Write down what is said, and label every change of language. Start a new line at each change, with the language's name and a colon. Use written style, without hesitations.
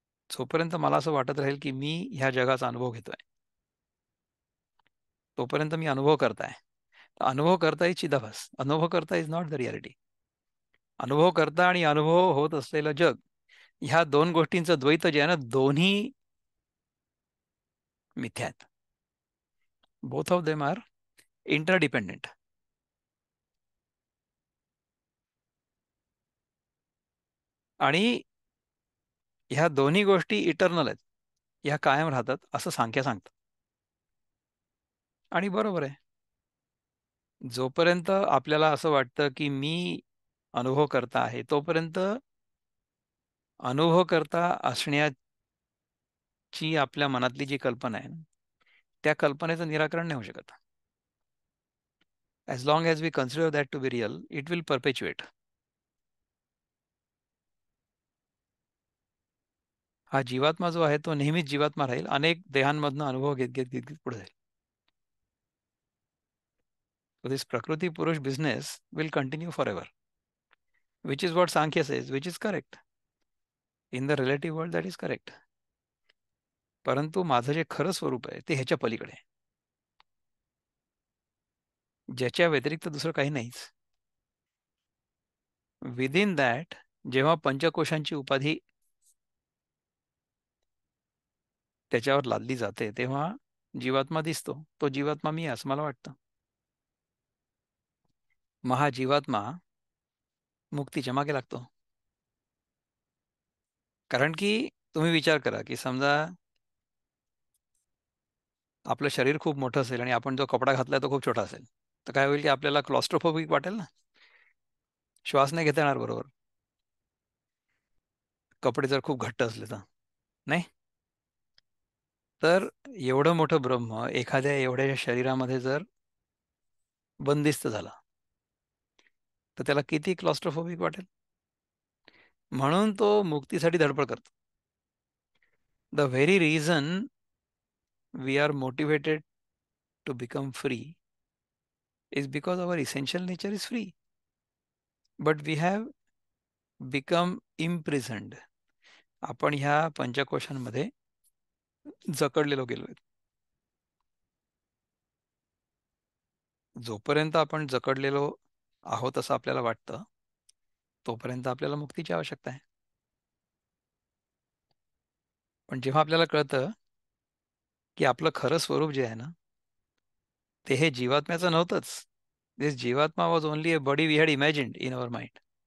Marathi: जोपर्यंत मला असं वाटत राहील की मी ह्या जगाचा अनुभव घेतोय, तोपर्यंत मी अनुभव करताय. अनुभव करता इज चिदाभास. अनुभव करता
English: Is not the reality.
Marathi: अनुभव करता आणि अनुभव होत असलेलं जग, ह्या दोन गोष्टींचं द्वैत जे आहे ना, दोन्ही मिथ्या आहेत.
English: Both of them are interdependent.
Marathi: आणि ह्या दोन्ही गोष्टी इटर्नल आहेत, ह्या कायम राहतात असं सांख्य सांगतं. आणि बरोबर आहे. जोपर्यंत आपल्याला असं वाटतं की मी अनुभव करता आहे, तोपर्यंत अनुभव करता असण्याची आपल्या मनातली जी कल्पना आहे ना, त्या कल्पनेचं निराकरण नाही होऊ शकत.
English: As long as we consider that to be real, it will perpetuate.
Marathi: हा जीवात्मा जो आहे तो नेहमीच जीवात्मा राहील, अनेक देहांमधनं अनुभव घेत घेत घेत घेत पुढे जाईल.
English: So this Prakriti Purush business will continue forever, which is what Sankhya says, which is correct. In the relative world, that is correct.
Marathi: परंतु माझं जे खरं स्वरूप आहे ते ह्याच्या पलीकडे आहे, ज्याच्या व्यतिरिक्त दुसरं काही नाहीच.
English: within that,
Marathi: जेव्हा पंचकोशांची उपाधी त्याच्यावर लादली जाते, तेव्हा जीवात्मा दिसतो. तो जीवात्मा मी असं मला वाटतं. महाजीवात्मा मुक्तीच्या मागे लागतो. कारण की तुम्ही विचार करा की समजा आपलं शरीर खूप मोठं असेल आणि आपण जो कपडा घातलाय तो खूप छोटा असेल, तर काय होईल की आपल्याला क्लॉस्ट्रोफोबिक वाटेल ना, श्वास नाही घेता येणार बरोबर, कपडे जर खूप घट्ट असले तर. नाही. तर एवढं मोठं ब्रह्म एखाद्या एवढ्या शरीरामध्ये जर बंदिस्त झाला, तर त्याला किती क्लॉस्ट्रोफोबिक वाटेल. म्हणून तो मुक्तीसाठी धडपड करतो.
English: The very reason we are motivated to become free is because our essential nature is free, but we have become imprisoned.
Marathi: आपण ह्या पंचकोशांमध्ये जकडलेलो गेलोय. जोपर्यंत आपण जकडलेलो आहोत असं आपल्याला वाटतं, तोपर्यंत आपल्याला मुक्तीची आवश्यकता आहे. पण जेव्हा आपल्याला कळतं की आपलं खरं स्वरूप जे आहे ना, ते हे जीवात्म्याचं नव्हतंच.
English: This jivatma was only a body we had imagined in our mind.